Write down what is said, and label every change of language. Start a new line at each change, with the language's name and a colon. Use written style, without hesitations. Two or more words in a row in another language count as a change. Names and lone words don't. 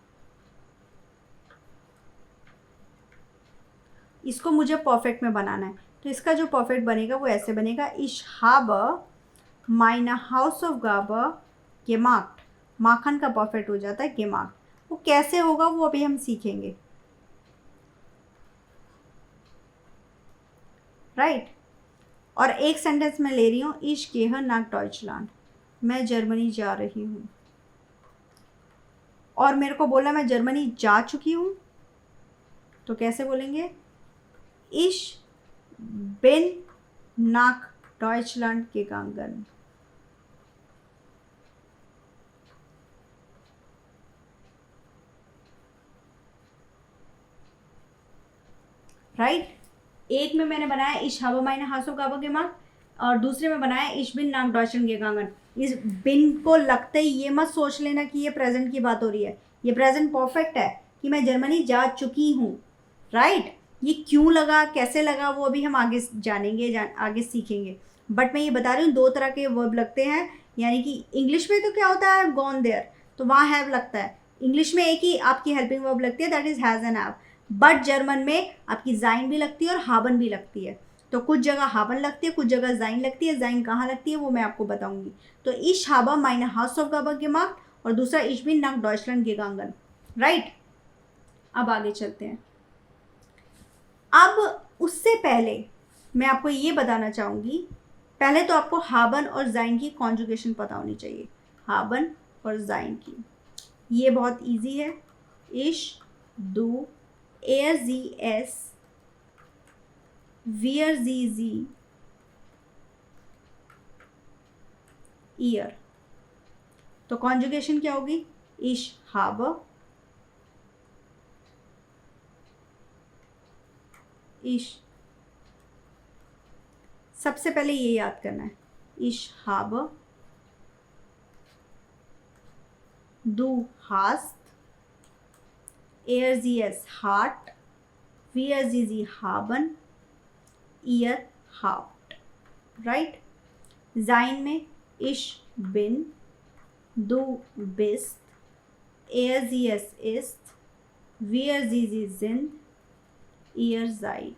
Hindi: इसको मुझे परफेक्ट में बनाना है। तो इसका जो परफेक्ट बनेगा वो ऐसे बनेगा,
German: इश habe meine Hausaufgabe gemacht।
Hindi: माखन का परफेक्ट हो जाता है gemacht। वो कैसे होगा वो अभी हम सीखेंगे, राइट। और एक सेंटेंस में ले रही हूँ,
German: ich gehe nach Deutschland,
Hindi: मैं जर्मनी जा रही हूँ। और मेरे को बोला मैं जर्मनी जा चुकी हूँ, तो कैसे बोलेंगे,
German: ich bin nach Deutschland gegangen।
Hindi: राइट। एक में मैंने बनाया
German: ich habe meine Hausaufgabe gemacht
Hindi: और दूसरे में बनाया
German: ich bin nach Deutschland gegangen।
Hindi: इस बिन को लगते ही ये मत सोच लेना कि ये प्रेजेंट की बात हो रही है, ये
English: present perfect
Hindi: है कि मैं जर्मनी जा चुकी हूँ, राइट। ये क्यों लगा, कैसे लगा, वो अभी हम आगे जानेंगे, आगे सीखेंगे। बट मैं ये बता रही हूँ दो तरह के वर्ब लगते हैं, यानी कि इंग्लिश में तो क्या होता है,
English: gone there,
Hindi: तो वहाँ हैव लगता है। इंग्लिश में एक ही आपकी
English: helping verb
Hindi: लगती है,
English: that is has and have.
Hindi: बट जर्मन में आपकी जाइन भी लगती है और हाबन भी लगती है। तो कुछ जगह हाबन लगती है, कुछ जगह जाइन लगती है। जाइन कहाँ लगती है वो मैं आपको बताऊंगी। तो
German: ich habe meine Hausaufgabe gemacht
Hindi: और दूसरा
German: ich bin nach Deutschland gegangen,
Hindi: राइट। अब आगे चलते हैं। अब उससे पहले मैं आपको ये बताना चाहूँगी, पहले तो आपको हाबन और जाइन की कॉन्जुगेशन पता होनी चाहिए, हाबन और जाइन की। ये बहुत इजी है,
German: ich, du, er, sie, es, wir, sie, ihr।
Hindi: तो कॉन्जुगेशन क्या होगी,
German: ich habe, ich,
Hindi: सबसे पहले ये याद करना है,
German: ich habe, du hast, er, sie, es hat, wir, sie haben, ihr habt, राइट। जाइन में ich bin, du bist, er, sie, es ist, wir, sie sind, ihr seid।